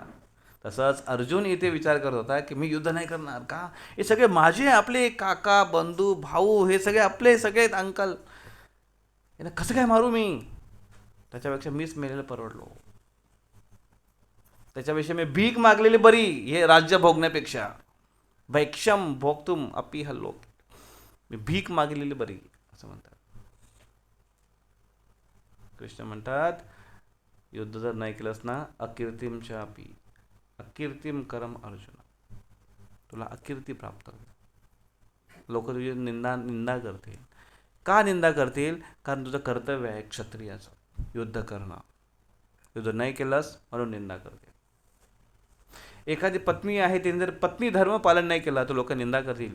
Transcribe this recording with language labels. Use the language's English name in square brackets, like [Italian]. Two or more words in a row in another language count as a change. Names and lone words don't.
[Marathi] तसंच अर्जुन इथे विचार करत होता की मी युद्ध नाही करणार. का? हे सगळे माझे, आपले काका, बंधू, भाऊ, हे सगळे आपले, सगळेत अंकल, यांना कसं काय मारू मी? त्याच्यापेक्षा मीच मेलेलं परवडलो, त्याच्यापेक्षा मी भीक मागलेली बरी हे राज्य भोगण्यापेक्षा. [Sanskrit] भैक्षम भोगतुम अपि हल्लो, [Marathi] मी भीक मागलेली बरी असं म्हणतात. कृष्ण म्हणतात युद्ध जर नाही केलंस ना, [Sanskrit] अकीर्तिमच्या अपि, अकीर्तिम करम अर्जुन, [Marathi] तुला अकीर्ती प्राप्त होईल. लोक तुझी निंदा करतील. का निंदा करतील? कारण तुझं कर्तव्य आहे क्षत्रियाचं युद्ध करणं. युद्ध नाही केलंस म्हणून निंदा करतील. एखादी पत्नी आहे, तिने जर पत्नी धर्म पालन नाही केला तर लोक निंदा करतील.